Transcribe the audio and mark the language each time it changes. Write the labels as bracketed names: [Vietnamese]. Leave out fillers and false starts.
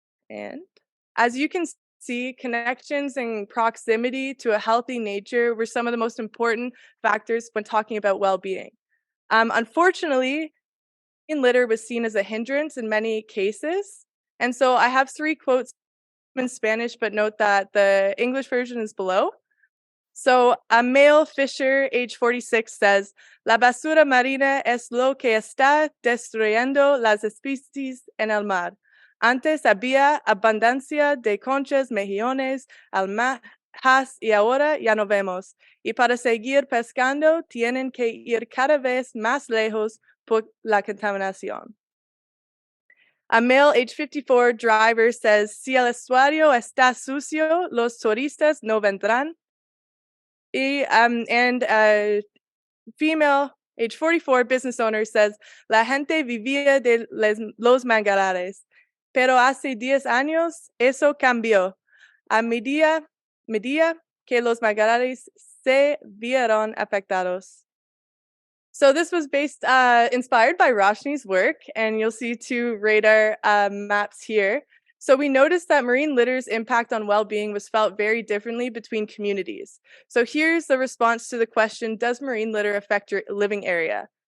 [English] And as you can see, connections and proximity to a healthy nature were some of the most important factors when talking about well-being. Unfortunately, litter was seen as a hindrance in many cases. And so I have 3 quotes in Spanish, but note that the English version is below. So a male fisher, age 46, says, [Spanish] "La basura marina es lo que está destruyendo las especies en el mar. Antes había abundancia de conchas, mejillones, almejas y ahora ya no vemos. Y para seguir pescando tienen que ir cada vez más lejos por la contaminación." [English] A male age 54 driver says, [Spanish] "Si el estuario está sucio, los turistas no vendrán." [English] And a female age 44 business owner says, [Spanish] "La gente vivía de los manglares, pero hace 10 años eso cambió. A medida que los manglares se vieron afectados." [English] So this was inspired by Roshni's work, and you'll see 2 radar maps here. So we noticed that marine litter's impact on well-being was felt very differently between communities. So here's the response to the question, does marine litter affect your living area?